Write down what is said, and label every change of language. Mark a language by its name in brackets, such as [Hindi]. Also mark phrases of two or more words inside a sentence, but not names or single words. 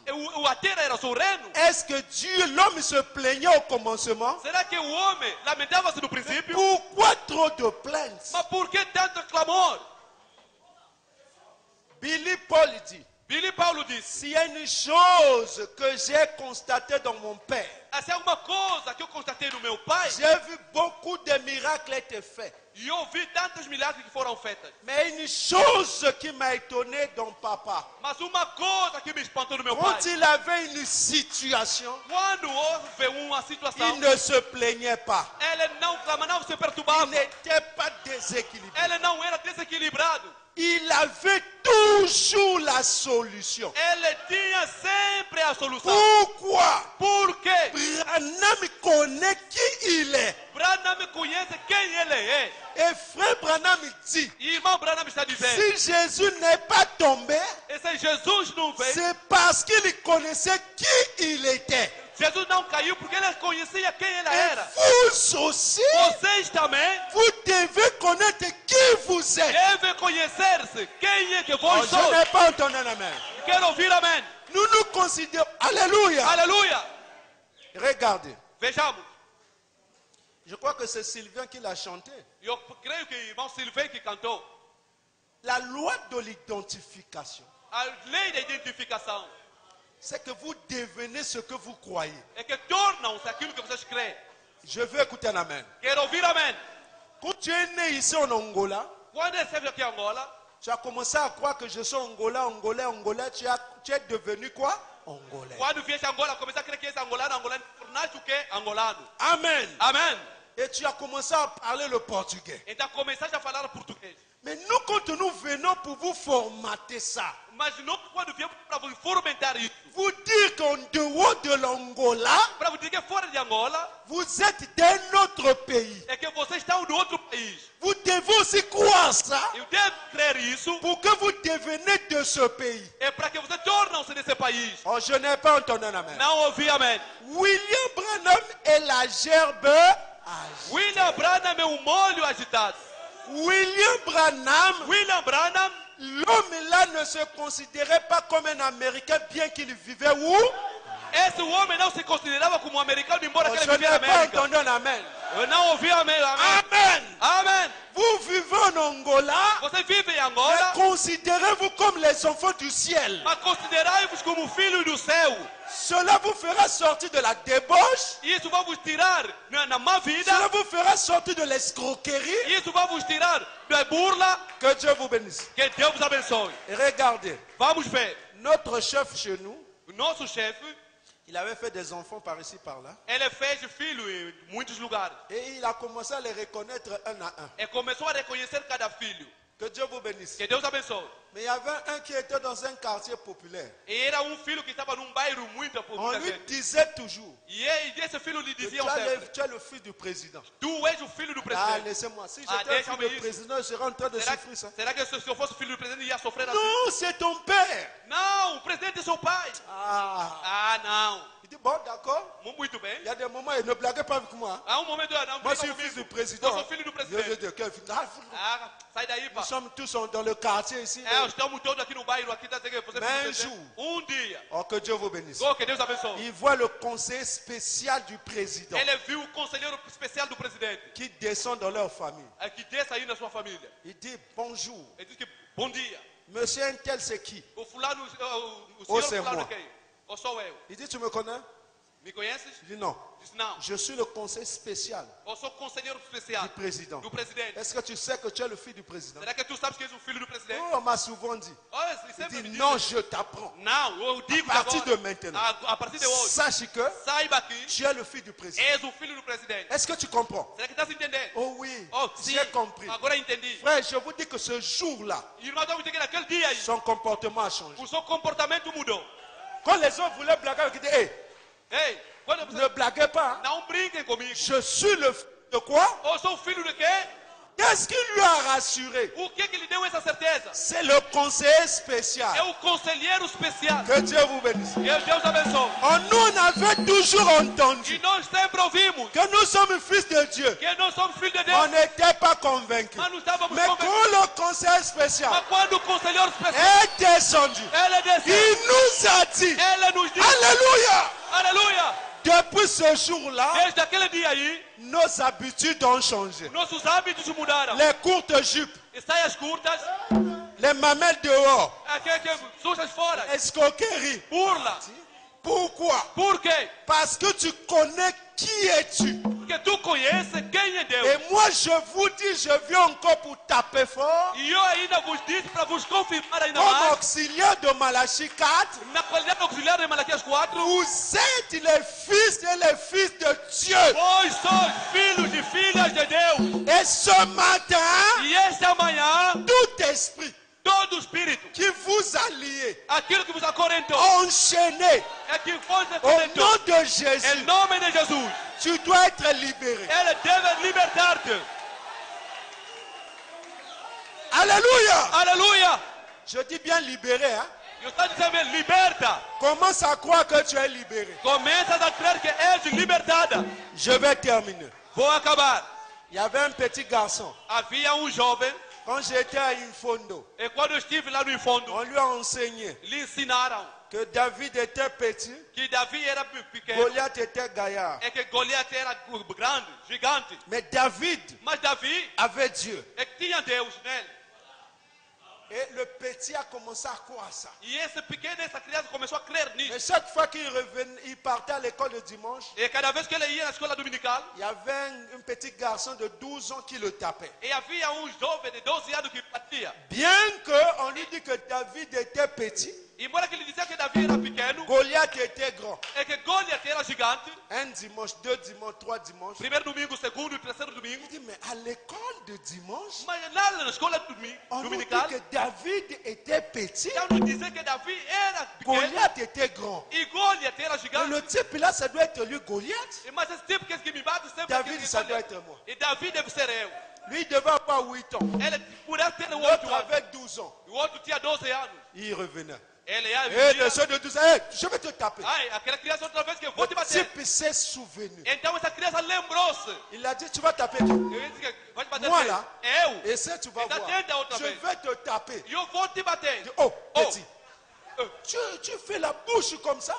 [Portuguese] A terra era o seu reino. [French] Est-ce que Dieu, l'homme se plaignait au commencement? [Portuguese] Será que o homem lamentava-se no princípio? [French] Pourquoi trop de plaintes? [Portuguese] Mas por que tanto clamor? [French] Billy Paul dit, [Portuguese] Billy Paulo disse: [French] s'il y a une chose que j'ai constatée dans mon père, [Portuguese] essa é uma coisa que eu constatei no meu pai. [French] j'ai vu beaucoup de miracles être faits. [Portuguese] E eu vi tantos milagres que foram feitos. [French] Mais une chose qui m'a étonné dans papa, [Portuguese] Mas uma coisa que me espantou no meu pai. [French] quand il avait une situation, [Portuguese] Quando houve uma situação, [French] il ne se plaignait pas. [Portuguese] ele não clama, não se [French] Il [Portuguese] perturbava. [French] n'était pas déséquilibré. [Portuguese] Ele não era desequilibrado. [French] Il avait toujours la solution. [Portuguese] Ele tinha sempre a solução. [French] Pourquoi? [Portuguese] Por quê? [French] Branham connaît qui il est. [Portuguese] Branham conhece quem ele é. [French] Et frère Branham dit, [Portuguese] E irmão Branham está dizendo: [French] si Jésus n'est pas tombé, [Portuguese] e se Jesus não veio, [French] c'est parce qu'il connaissait qui il était. [Portuguese] Jesus não caiu porque ele conhecia quem ele [French] Et [Portuguese] era. [French] vous aussi, [Portuguese] Vocês também [French] vous devez connaître qui vous êtes. [Portuguese] devem conhecer-se. Quem é que Oh, vós [French] je [Portuguese] sois? [French] n'ai pas entendu un amen. [Portuguese] Quero ouvir amém. [French] Nous nous considérons. Alléluia. [Portuguese] Aleluia. [French] Regardez. [Portuguese] Vejamos. [French] Je crois que c'est Sylvain qui l'a chanté. [Portuguese] Eu creio que o irmão Silvei que cantou. [French] La loi de l'identification, [Portuguese] A lei da identificação [French] c'est que vous devenez ce que vous croyez. [Portuguese] é que tornam-se aquilo que vocês creem. [French] Je veux écouter un amen. [Portuguese] Quero ouvir amém. [French] Quand tu es né ici en Angola, [Portuguese] Quando ele esteve aqui em Angola, [French] tu as commencé à croire que je suis Angolais, tu es devenu quoi? Angolais. [Portuguese] quando vieste a Angola, comecei a crer que és angolano, tornaste o quê? Angolano. [French] Amen. [Portuguese] Amém. [French] Et tu as commencé à parler le portugais. [Portuguese] Então começaste a falar português. [French] Mais nous, quand nous venons pour vous formater ça, [Portuguese] Mas não quando viemos para vos fomentar isso, [French] vous dire qu'en dehors de l'Angola, [Portuguese] para vos dizer que fora de Angola, [French] vous êtes d'un autre pays. [Portuguese] é que vocês estão no outro país. [French] Vous devez aussi croire ça [Portuguese] Eu devo crer isso, [French] pour que vous deveniez de ce pays. [Portuguese] é para que vocês tornam-se nesse país. [French] Oh, je n'ai pas entendu un amen. [Portuguese] Não ouvi amém. [French] William Branham est la gerbe agitée. [Portuguese] William Branham é um molho agitado. [French] William Branham, [Portuguese] William Branham, [French] l'homme là ne se considérait pas comme un Américain bien qu'il vivait où? [Portuguese] esse homem não se considerava como americano, embora Oh, que [French] je [Portuguese] ele vivia na [French] n'ai pas [Portuguese] América. [French] entendu un amen. [Portuguese] Eu não ouvi amém. Amém. [French] Amen. [Portuguese] Amém. [French] Vous vivez en Angola, [Portuguese] Você vive em [French] mais [Portuguese] Angola, [French] considérez-vous comme les enfants du ciel. [Portuguese] mas considerai-vos como filhos do céu. [French] Cela vous fera sortir de la débauche. [Portuguese] Isso vai vos tirar na má vida. [French] Cela vous fera sortir de l'escroquerie. [Portuguese] Isso vai vos tirar da burla. [French] Que Dieu vous bénisse. [Portuguese] Que Deus vos abençoe. [French] Et regardez, [Portuguese] Vamos ver. [French] notre chef chez nous, [Portuguese] O nosso chefe, [French] il avait fait des enfants par ici, par là. [Portuguese] ele fez filho em muitos lugares. [French] Et il a commencé à les reconnaître un à un. [Portuguese] E começou a reconhecer cada filho. [French] Que Dieu vous bénisse. [Portuguese] Que Deus abençoe. [French] Mais il y avait un qui était dans un quartier populaire. [Portuguese] E era filho que estava num bairro muito [French] On [Portuguese] muita [French] lui [Portuguese] gente. [French] disait toujours, [Portuguese] E esse filho lhe [French] que [Portuguese] dizia [French] tu es le fils du président. [Portuguese] tu és o filho do Ah, presidente. [French] laissez-moi. Si Ah, j'étais le [Portuguese] deixa-me [French] fils du [Portuguese] isso. [French] président, je serais en train de souffrir ça. [Portuguese] Será que se eu fosse filho do presidente ia sofrer assim? [French] Non, c'est ton père. [Portuguese] Não, o presidente é seu pai. Ah. Ah, não. [French] Il dit, bon, d'accord. [Portuguese] Muito bem. [French] Il y a des moments, il ne blaguez pas avec moi. [Portuguese] Há momento, não, [French] Moi, [Portuguese] brinca [French] je suis [Portuguese] comigo. [French] fils du président. [Portuguese] Eu sou filho do [French] Je [Portuguese] presidente. [French] dis, quel fils? Ah, [Portuguese] Ah, sai daí, pá. [French] nous sommes tous dans le quartier ici. [Portuguese] Estamos todos aqui no bairro, aqui tá dizendo que você é [French] Mais [Portuguese] filho [French] un [Portuguese] do [French] jour. [Portuguese] presidente. Dia. [French] Oh, que Dieu vous bénisse. [Portuguese] Oh, que Deus abençoe. [French] Il voit le conseiller spécial du président [Portuguese] Ele viu o conselheiro especial do presidente. [French] qui descend dans leur famille. [Portuguese] Que desce aí na sua família. [French] Il dit, bonjour. [Portuguese] Ele diz que bom dia. [French] Monsieur un tel, c'est qui? [Portuguese] O fulano, o [French] Ou [Portuguese] senhor [French] c'est [Portuguese] fulano [French] moi. [Portuguese] quem? Ou sou eu? [French] Il dit, tu me connais? [Portuguese] Me conheces? [French] Il dit, non. [Portuguese] Diz não. [French] Je suis le conseiller spécial [Portuguese] Eu sou conselheiro especial [French] du président. [Portuguese] do presidente. [French] Est-ce que tu sais que tu es le fils du président? [Portuguese] Será que tu sabes que és o filho do presidente? [French] Oh, on m'a souvent dit. [Portuguese] Oh, [French] Il [Portuguese] sempre me [French] dit, [Portuguese] dizem. [French] non, je t'apprends. [Portuguese] Não, eu digo [French] À partir [Portuguese] agora. [French] de maintenant. [Portuguese] A partir de hoje. [French] Sache que [Portuguese] Saiba que [French] tu es le fils du président. [Portuguese] és o filho do presidente. [French] Est-ce que tu comprends? [Portuguese] Será que estás entendendo? [French] Oh oui, [Portuguese] Oh, sim. [French] j'ai compris. [Portuguese] Agora entendi. [French] Frère, je vous dis que ce jour-là, [Portuguese] Irmão, vamos ter que naquele dia aí, [French] son comportement a changé. [Portuguese] o seu comportamento mudou. [French] Quand les autres voulaient blaguer, ils disaient, hey, [Portuguese] Ei, quando você... [French] ne blaguez pas. [Portuguese] Não brinquem comigo. [French] Je suis le fils de quoi? [Portuguese] Eu sou filho de quê? [French] Qu'est-ce qui lui a rassuré? [Portuguese] O que lhe deu essa certeza? [French] C'est le conseiller [Portuguese] É [French] spécial. [Portuguese] o conselheiro especial. [French] Que Dieu vous bénisse. [Portuguese] Que Deus abençoe. [French] Oh, nous, on avait toujours entendu [Portuguese] E nós sempre ouvimos [French] que nous sommes fils de Dieu. [Portuguese] que nós somos filhos de [French] On [Portuguese] Deus, [French] n'était pas convaincus. [Portuguese] mas não estávamos [French] Mais [Portuguese] convencidos. [French] quand le conseiller spécial [Portuguese] Mas quando o conselheiro especial, [French] est descendu, [Portuguese] ele desceu, [French] il nous a dit, [Portuguese] ele nos disse, [French] Alléluia! [Portuguese] aleluia, [French] Depuis ce jour-là, [Portuguese] desde aquele dia aí, [French] nos habitudes ont changé. [Portuguese] nossos hábitos mudaram. [French] Les courtes jupes, [Portuguese] E saias curtas, [French] les mamelles dehors, [Portuguese] aquele que sujas fora, [French] escroquerie. [Portuguese] burla. [French] Pourquoi? [Portuguese] Por quê? [French] Parce que tu connais qui es-tu. [Portuguese] Porque tu conheces quem é Deus. [French] Et moi, je vous dis, je viens encore pour taper fort. [Portuguese] E eu ainda vos disse para vos confirmar ainda [French] Comme [Portuguese] mais, [French] auxiliaire de Malachie 4, [Portuguese] na qualidade auxiliar de Malaquias 4, [French] vous êtes les fils et les fils de Dieu. [Portuguese] vós sois filhos e filhas de Deus. [French] Et ce matin, [Portuguese] E esta manhã, [French] tout esprit [Portuguese] todo espírito, [French] qui vous a lié, [Portuguese] aquilo que vos acorrentou, [French] enchaîné, [Portuguese] é que vos [French] au [Portuguese] acorrentou. [French] nom de [Portuguese] Em [French] Jésus, [Portuguese] nome de Jesus, [French] tu dois être libéré. [Portuguese] Ele deve libertar-te. [French] Alléluia. [Portuguese] Aleluia. [French] Je dis bien libéré. Hein? [Portuguese] Eu estou dizendo, liberta. [French] Commence à croire que tu es libéré. [Portuguese] Começas a crer que és libertada. [French] Je vais terminer. [Portuguese] Vou acabar. [French] Il y avait un petit garçon. [Portuguese] Havia jovem, [French] Quand j'étais à Infondo, [Portuguese] e quando eu estive lá no fundo, [French] on lui a enseigné [Portuguese] lhe ensinaram [French] que David était petit, [Portuguese] que Davi era pequeno, [French] Goliath était gaillard. [Portuguese] é que Goliath era grande, gigante. [French] Mais David [Portuguese] Mas Davi [French] avait Dieu. [Portuguese] é que tinha Deus nele. [French] Et le petit a commencé à croire ça. [Portuguese] E esse pequeno, essa criança começou a crer [French] Mais [Portuguese] nisso. [French] chaque fois qu'il revenait, il partait à l'école le dimanche, [Portuguese] E cada vez que ele ia na escola dominical, [French] il y avait un petit garçon de 12 ans qui le tapait. [Portuguese] e havia jovem de 12 anos que batia. [French] Bien qu'on lui dit que David était petit, [Portuguese] Embora que ele dizia que Davi era pequeno, [French] Goliath était grand. [Portuguese] é que Goliath era gigante. [French] Un dimanche, 2 dimanches, 3 dimanches. [Portuguese] Primeiro domingo, segundo e terceiro domingo. [French] Il dit, mais à l'école de dimanche, [Portuguese] Mas lá na escola [French] on nous dit [Portuguese] dominical, [French] que David était petit, [Portuguese] já nos dizia que Davi era pequeno [French] Goliath était grand. [Portuguese] e Goliath era [French] Et [Portuguese] gigante. [French] le type là, ça doit être lui, Goliath. [Portuguese] E mas esse tipo que me bate sempre [French] David, [Portuguese] que [French] ça doit [Portuguese] Goliath. [French] être moi. [Portuguese] E Davi deve ser eu. [French] Lui, il devait avoir 8 ans. [Portuguese] Ele podia ter 8 [French] L'autre [Portuguese] anos. [French] avait 12 ans. [Portuguese] E o outro tinha 12 anos. [French] Il revenait. [Portuguese] Ele [French] Et [Portuguese] ia [French] le seul de 12 ans, hey, je vais te taper. [Portuguese] ai, aquela criança outra vez que eu [French] Le [Portuguese] vou te bater. [French] type s'est souvenu. [Portuguese] Então essa criança lembrou-se. [French] Il a dit, tu vas taper qui? [Portuguese] Eu disse que vai te bater. [French] Moi, [Portuguese] quem? [French] là. [Portuguese] Eu. [French] Et ça, tu vas [Portuguese] Então [French] voir. [Portuguese] tenta outra [French] Je [Portuguese] vez. [French] vais te taper. [Portuguese] E eu vou te bater. [French] Il dit, oh, petit, Tu fais la bouche comme ça?